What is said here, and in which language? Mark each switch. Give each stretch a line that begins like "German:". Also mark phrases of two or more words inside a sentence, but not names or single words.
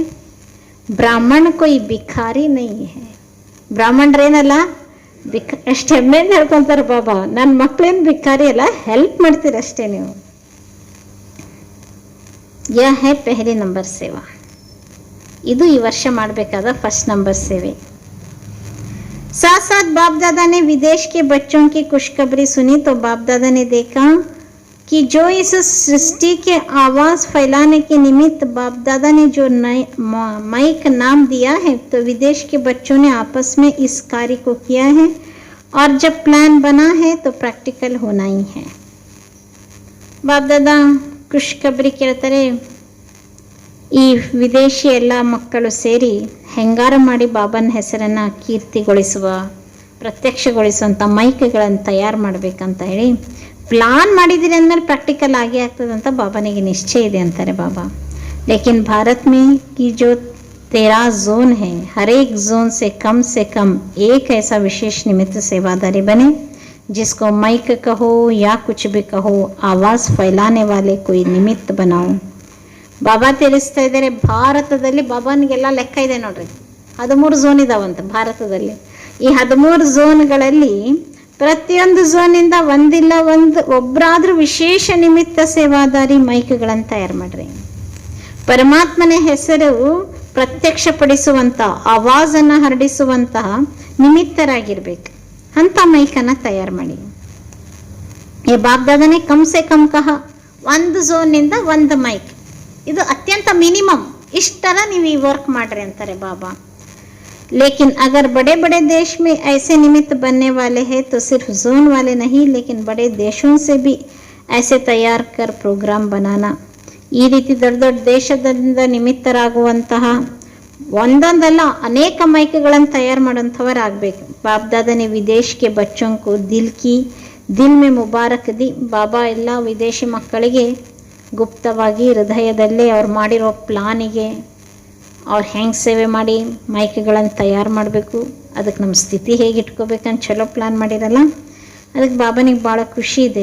Hindi: ब्राह्मण कोई भिखारी नहीं है.
Kannada: ಬ್ರಾಹ್ಮಣರೇನಲ್ಲ ಎಷ್ಟು ಹೆಮ್ಮೆಯಿಂದ ಹೇಳ್ಕೊಂತಾರೆ ಬಾಬಾ, ನನ್ನ ಮಕ್ಕಳೇನು ಭಿಖಾರಿ ಅಲ್ಲ, ಹೆಲ್ಪ್ ಮಾಡ್ತೀರಷ್ಟೇ ನೀವು.
Hindi: यह है पहली नंबर सेवा.
Kannada: ಇದು ಈ ವರ್ಷ ಮಾಡಬೇಕಾದ ಫಸ್ಟ್ ನಂಬರ್ ಸೇವೆ.
Hindi: साथ साथ बाप दादा ने विदेश के बच्चों की खुशखबरी सुनी तो बाप दादा ने देखा कि जो इस सृष्टि के आवाज फैलाने के निमित्त बाप दादा ने जो माइक नाम दिया है, तो विदेश के बच्चों ने आपस में इस कार्य को किया है और जब प्लान बना है तो प्रैक्टिकल होना ही है.
Kannada: बाप दादा ಖುಷ್ಖಬರಿ ಕೇಳ್ತಾರೆ. ಈ ವಿದೇಶಿ ಎಲ್ಲ ಮಕ್ಕಳು ಸೇರಿ ಹೆಂಗಾರ ಮಾಡಿ ಬಾಬನ ಹೆಸರನ್ನು ಕೀರ್ತಿಗೊಳಿಸುವ, ಪ್ರತ್ಯಕ್ಷಗೊಳಿಸುವಂಥ ಮೈಕ್ಗಳನ್ನು ತಯಾರು ಮಾಡಬೇಕಂತ ಹೇಳಿ ಪ್ಲಾನ್ ಮಾಡಿದಿರಿ ಅಂದಮೇಲೆ ಪ್ರಾಕ್ಟಿಕಲ್ ಆಗೇ ಆಗ್ತದಂತ ಬಾಬನಿಗೆ ನಿಶ್ಚಯ ಇದೆ ಅಂತಾರೆ ಬಾಬಾ.
Hindi: लेकिन भारत में की जो 13 जोन है, हर एक जोन से कम एक ऐसा विशेष निमित्त सेवादारी बने जिसको माइक कहो या कुछ भी कहो, आवाज फैलाने वाले कोई निमित्त बनाओ.
Kannada: ಬಾಬಾ ತಿಳಿಸ್ತಾ ಇದ್ದಾರೆ, ಭಾರತದಲ್ಲಿ ಬಾಬಾನಿಗೆಲ್ಲ ಲೆಕ್ಕ ಇದೆ ನೋಡ್ರಿ. 13 ಝೋನ್ ಇದಾವಂತ ಭಾರತದಲ್ಲಿ. ಈ 13 ಝೋನ್ಗಳಲ್ಲಿ ಪ್ರತಿಯೊಂದು ಝೋನಿಂದ ಒಬ್ಬರಾದ್ರೂ ವಿಶೇಷ ನಿಮಿತ್ತ ಸೇವಾದಾರಿ ಮೈಕ್ಗಳನ್ನು ತಯಾರು ಮಾಡ್ರಿ. ಪರಮಾತ್ಮನ ಹೆಸರು ಪ್ರತ್ಯಕ್ಷಪಡಿಸುವಂಥ, ಆವಾಜನ್ನು ಹರಡಿಸುವಂತಹ ನಿಮಿತ್ತರಾಗಿರ್ಬೇಕು ಅಂತ ಮೈಕನ್ನು ತಯಾರು ಮಾಡಿ. ಈ ಬಾಬ್ದಾದನೇ
Hindi: कमसे कम कह,
Kannada: ಒಂದು ಝೋನ್ನಿಂದ ಒಂದು ಮೈಕ್, ಇದು ಅತ್ಯಂತ ಮಿನಿಮಮ್, ಇಷ್ಟರ ನೀವು ಈ ವರ್ಕ್ ಮಾಡ್ರಿ ಅಂತಾರೆ ಬಾಬಾ.
Hindi: लेकिन अगर बड़े बड़े देश में ऐसे निमित्त बनने वाले हैं तो सिर्फ जोन वाले नहीं लेकिन बड़े देशों से भी ऐसे तैयार कर प्रोग्राम बनाना.
Kannada: ಈ ರೀತಿ ದೊಡ್ಡ ದೊಡ್ಡ ದೇಶದಿಂದ ನಿಮಿತ್ತರಾಗುವಂತಹ ಒಂದೊಂದಲ್ಲ ಅನೇಕ ಮೈಕ್ಗಳನ್ನು ತಯಾರು ಮಾಡೋಂಥವರಾಗಬೇಕು.
Hindi: बापदादाने ವಿದೇಶಕ್ಕೆ बच्चोंकु दिल में मुबारक दी.
Kannada: ಬಾಬಾ ಎಲ್ಲ ವಿದೇಶಿ ಮಕ್ಕಳಿಗೆ ಗುಪ್ತವಾಗಿ ಹೃದಯದಲ್ಲೇ ಅವ್ರು ಮಾಡಿರೋ ಪ್ಲಾನಿಗೆ ಅವ್ರು ಹೆಂಗೆ ಸೇವೆ ಮಾಡಿ ಮೈಕ್ಗಳನ್ನು ತಯಾರು ಮಾಡಬೇಕು, ಅದಕ್ಕೆ ನಮ್ಮ ಸ್ಥಿತಿ ಹೇಗೆ ಇಟ್ಕೋಬೇಕಂತ ಚಲೋ ಪ್ಲಾನ್ ಮಾಡಿರಲ್ಲ, ಅದಕ್ಕೆ ಬಾಬನಿಗೆ ಭಾಳ ಖುಷಿ ಇದೆ.